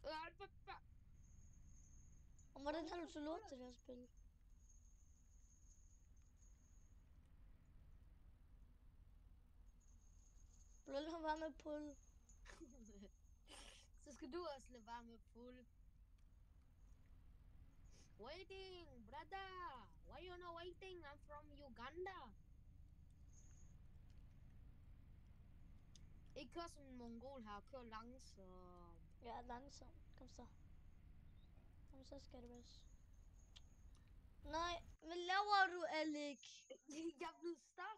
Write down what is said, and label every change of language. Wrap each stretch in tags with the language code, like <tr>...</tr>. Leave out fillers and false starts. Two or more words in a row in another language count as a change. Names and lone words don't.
<da>Og hvordan har du så lort til det her spil? Lad ham være med pull. Så skal du også lade være med pull.</da> <en>Waiting, brother. Why you not waiting? I'm from Uganda.</en> <da>Ikke kør som en mongol her. Kør langsomt. Ja, langsomt. Kom så. Kom så, skal det vist. Nej, hvad laver du, Alec? Jeg er blevet stuck.</da>